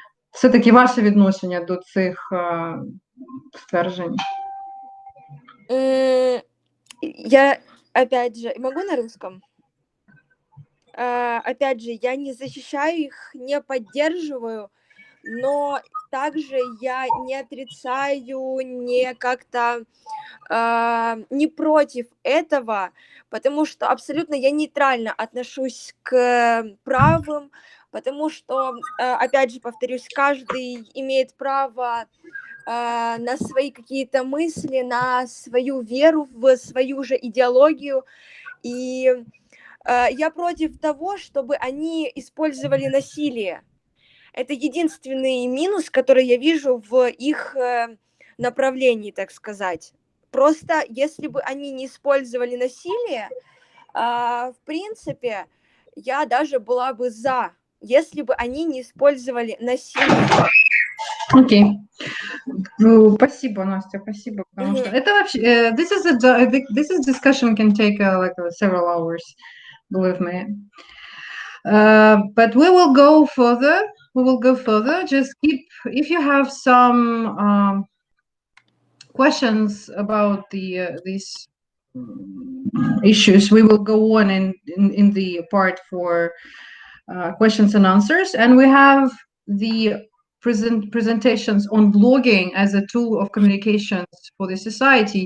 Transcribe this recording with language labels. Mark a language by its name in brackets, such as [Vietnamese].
[Ukrainian] Все-таки ваше відношення до цих стверджень? [Russian] Я, опять же, могу на русском? Опять же, я не защищаю их, не поддерживаю, но также я не отрицаю, не как-то не против этого, потому что абсолютно я нейтрально отношусь к правым, потому что, опять же, повторюсь, каждый имеет право на свои какие-то мысли, на свою веру, в свою же идеологию, и я против того, чтобы они использовали насилие. Это единственный минус, который я вижу в их направлении, так сказать. Просто если бы они не использовали насилие, в принципе, я даже была бы за, если бы они не использовали насилие. Окей. Ну, спасибо, Настя, спасибо, потому что это вообще, [English] this is discussion can take like several hours, believe me. But we will go further. We will go further. Just keep, if you have some questions about these issues, we will go on in the part for questions and answers, and we have the presentations on blogging as a tool of communications for the society.